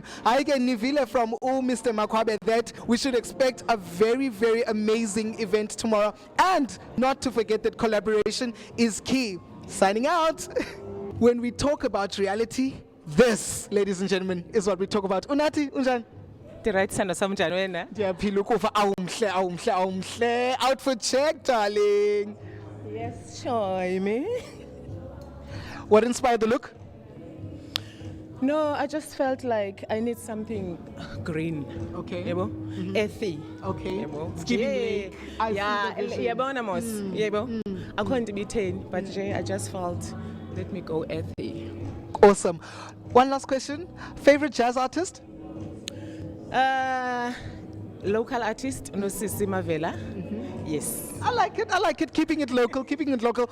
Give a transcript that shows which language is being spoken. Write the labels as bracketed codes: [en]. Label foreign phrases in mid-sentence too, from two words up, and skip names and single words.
[en] I get Nivile from Mr. Makwabe that we should expect a very, very amazing event tomorrow. And not to forget that collaboration is key. Signing out. When we talk about reality, this, ladies and gentlemen, is what we talk about. [xh] Unati, unjan. Right sanda samjani wena? Ndiyaphila ukuva awumhle [en] outfit check darling. Yes, sure, me. What inspired the look? No, I just felt like I need something green. Okay. Yebo? Earthy. Okay. Yebo? Skimming. [xh] Yeah, yabona mos. Yebo? [en] I couldn't be 10, but I just felt let me go earthy. Awesome. One last question. Favorite jazz artist? Local artist, Nosisi Mavela. Yes. I like it. I like it. Keeping it local. Keeping it local.